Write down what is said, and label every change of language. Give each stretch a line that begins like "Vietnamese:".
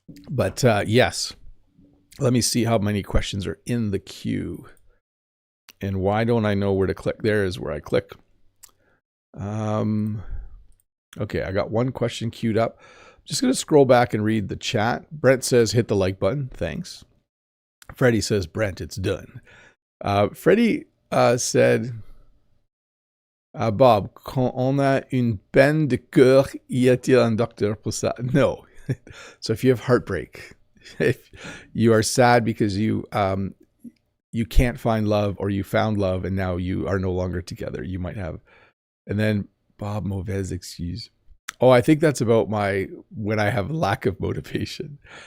English: But yes, let me see how many questions are in the queue. And why don't I know where to click? There is where I click. Okay, I got one question queued up. Just going to scroll back and read the chat. Brent says, hit the like button. Thanks. Freddie says, Brent, it's done. Freddie said,
French: Bob, quand on a une peine de cœur, y a-t-il un docteur pour ça?
English: No. So if you have heartbreak, if you are sad because you can't find love, or you found love and now you are no longer together, you might have. And then Bob,
French: mauvaise excuse.
English: Oh, I think that's about when I have lack of motivation.